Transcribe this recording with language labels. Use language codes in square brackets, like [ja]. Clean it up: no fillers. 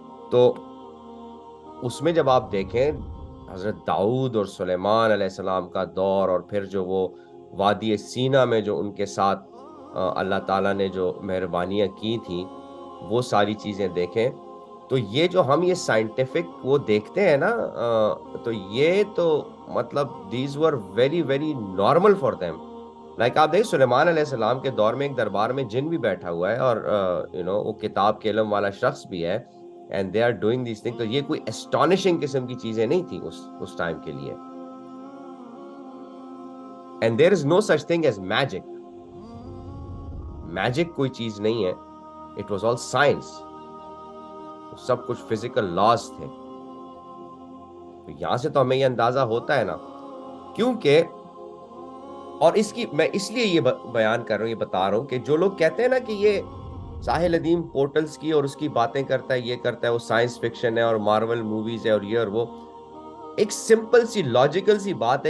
[ur] تو اس میں جب آپ دیکھیں حضرت داؤد اور سلیمان علیہ السلام کا دور، اور پھر جو وہ وادی سینا میں جو ان کے ساتھ اللہ تعالیٰ نے جو مہربانیاں کی تھیں، وہ ساری چیزیں دیکھیں، تو یہ جو ہم یہ سائنٹیفک وہ دیکھتے ہیں نا، تو یہ تو مطلب [en] These were very very normal for them. [ur] Like آپ دیکھیں سلیمان علیہ السلام کے دور میں ایک دربار میں جن بھی بیٹھا ہوا ہے، اور وہ کتاب کے علم والا شخص بھی ہے، [en] and they are doing these things. [ur] تو یہ کوئی astonishing قسم کی چیزیں نہیں تھیں اس ٹائم کے لیے. [en] and there is no such thing as magic. [ur] magic کوئی چیز نہیں ہے. [en] it was all science. [ur] سب کچھ physical laws تھے. یہاں سے تو ہمیں یہ اندازہ ہوتا ہے نا، کیونکہ اور اس کی میں اس لیے یہ بیان کر رہا ہوں، یہ بتا رہا ہوں کہ جو لوگ کہتے ہیں نا کہ یہ ساحل ادیم پورٹلز کی اور اس کی باتیں کرتا ہے، یہ کرتا ہے، وہ سائنس فکشن ہے اور مارول موویز ہے اور یہ اور وہ، ایک سمپل سی لاجیکل سی بات ہے.